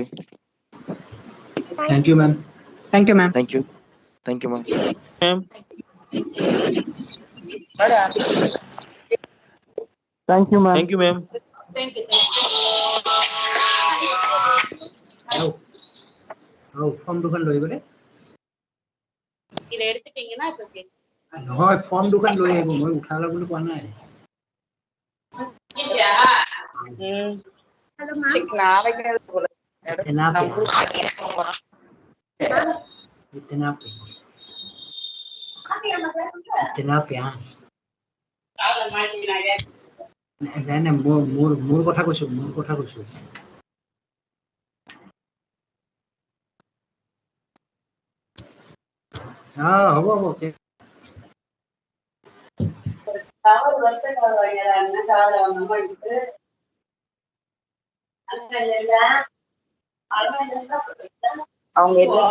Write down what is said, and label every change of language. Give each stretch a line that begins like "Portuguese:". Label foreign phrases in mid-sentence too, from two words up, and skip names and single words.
English: Thank you, ma'am. Thank you, ma'am. Thank you. Thank you, ma'am. Ma'am. Thank you, ma'am. Thank you, ma'am. Thank you.
Assamese: Form দুখন লৈ গলে
Tamil: இதை எடுத்துட்டீங்கன்னா இப்போ
Assamese: নহয় ফৰ্ম দুখন লৈ আহিব মই উঠালা বুলি কোৱা নাই
English: Hello, ma'am.
Hindi: इतना प्यार
Assamese: নাই নাই মোৰ কথা কৈছো হ'ব
Tamil: அவங்க